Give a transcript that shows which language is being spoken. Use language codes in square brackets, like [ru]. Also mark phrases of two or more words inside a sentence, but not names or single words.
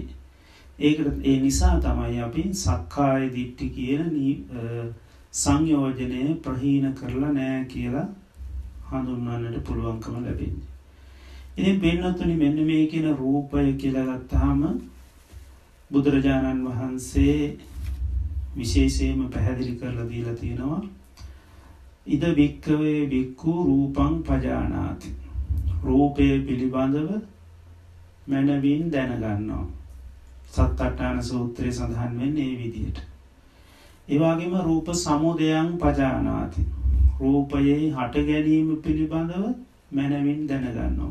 [si] ඒකට ඒ නිසා තමයි අපි සක්කාය දිට්ඨි කියන සංයෝජනය ප්‍රහීන කරලා නැහැ කියලා හඳුන්වන්නට පුළුවන්කම ලැබෙන්නේ. ඉතින් පින්නතුනි මෙන්න මේ කියන රූපය කියලා ගත්තාම බුදුරජාණන් වහන්සේ විශේෂයෙන්ම පැහැදිලි කරලා දීලා තියෙනවා [pi] ඉද වික්කවේ වික්ඛු රූපං පජානාති. [si] රූපය පිළිබඳව මනවින් දැනගන්නවා. සත්තට්ඨාන සූත්‍රයේ සඳහන් වෙන්නේ මේ විදිහට. ඒ වගේම [pi] රූප සමුදයං පජානාති. [si] රූපයේ හට ගැනීම පිළිබඳව මනවින් දැනගන්නවා.